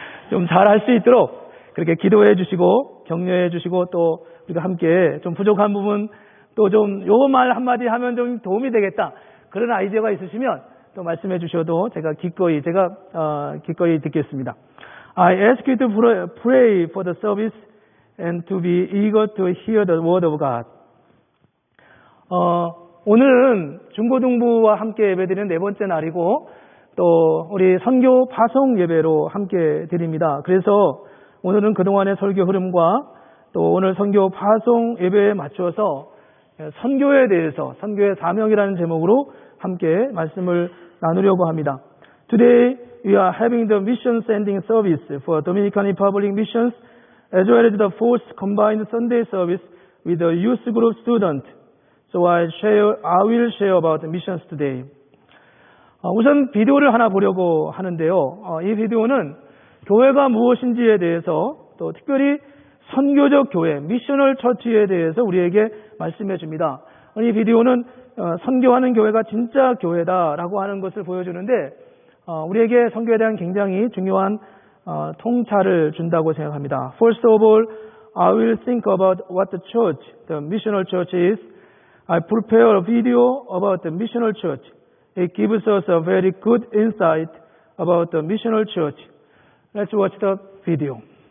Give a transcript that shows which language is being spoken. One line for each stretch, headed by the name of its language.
Korean: 좀 잘할 수 있도록 그렇게 기도해 주시고 격려해 주시고 또 우리가 함께 좀 부족한 부분 또 좀 요 말 한마디 하면 좀 도움이 되겠다 그런 아이디어가 있으시면 또 말씀해 주셔도 제가 기꺼이 듣겠습니다.
English: I ask you to pray for the service and to be eager to hear the word of God.
Korean: 오늘은 중고등부와 함께 예배드리는 네 번째 날이고 또 우리 선교 파송 예배로 함께 드립니다. 그래서 오늘은 그동안의 설교 흐름과 또 오늘 선교 파송 예배에 맞춰서 선교에 대해서 선교의 사명이라는 제목으로 함께 말씀을 나누려고 합니다.
English: Today we are having the mission sending service for Dominican Republic missions as well as the fourth combined Sunday service with the youth group student. So I will share about missions today.
Korean: 우선 비디오를 하나 보려고 하는데요. 이 비디오는 교회가 무엇인지에 대해서 또 특별히 선교적 교회, 미셔널 처치에 대해서 우리에게 말씀해 줍니다. 이 비디오는 선교하는 교회가 진짜 교회다라고 하는 것을 보여주는데 우리에게 선교에 대한 굉장히 중요한 통찰을 준다고 생각합니다.
English: First of all, I will think about what the church, the missional church is. I prepare a video about the missional church. It gives us a very good insight about the missional church. Let's watch the video.